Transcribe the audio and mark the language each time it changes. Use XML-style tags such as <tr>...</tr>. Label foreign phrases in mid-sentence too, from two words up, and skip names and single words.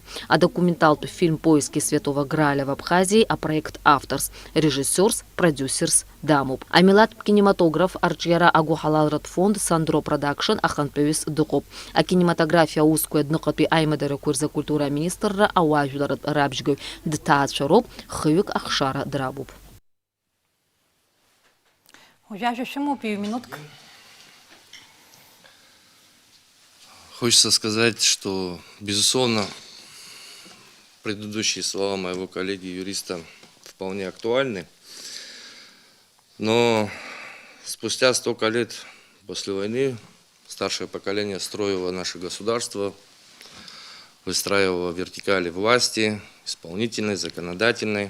<ab>Адокументалтә фильм «Поиски Святого Граля в Абхазии», апроект авторс, режиссерс, продюсерс дамуп. Амилаттә кинематограф арҿиара агәыҳалалратә фонд Сандро продакшн ахантәаҩыс дыҟоуп. Акинематографиа аусқәа адныҟатәи аимадарақәа рзы акультура аминистрра ауаажәларатә рабжьгаҩ дҭаацәароуп, хҩык ахшара драбуп.</ab> <ru>Хочется сказать, что, безусловно, предыдущие слова моего коллеги-юриста вполне актуальны, но спустя столько лет после войны старшее поколение строило наше государство, выстраивало вертикали власти, исполнительной, законодательной.</ru>